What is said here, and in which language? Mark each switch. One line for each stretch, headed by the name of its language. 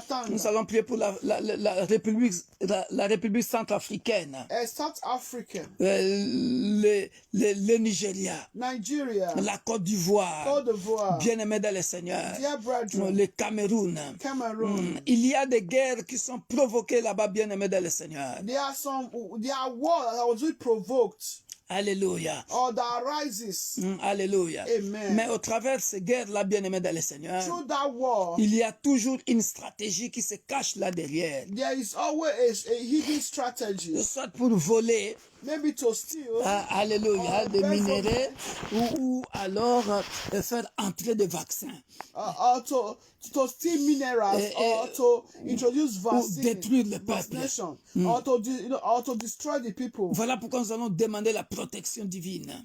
French: Nous allons prier pour la République centrafricaine, le Nigeria, la Côte d'Ivoire, bien-aimés dans le Seigneur, le Cameroun. Il y a des guerres qui sont provoquées là-bas, bien-aimés dans le Seigneur.
English: There are wars that was provoked.
French: Alléluia.
English: Or that arises.
French: Alléluia.
English: Amen.
French: Mais au travers de ces guerres-là, bien-aimés dans le Seigneur,
English: Through that war,
French: il y a toujours une stratégie qui se cache là derrière.
English: There is always a hidden strategy.
French: Soit pour voler,
English: maybe to steal,
French: alléluia, des minéraux, ou alors faire entrer des vaccins.
English: Or to steal minerals, or to introduce vaccines,
French: ou détruire le peuple.
English: Or to destroy the people.
French: Voilà pourquoi nous allons demander la protection divine.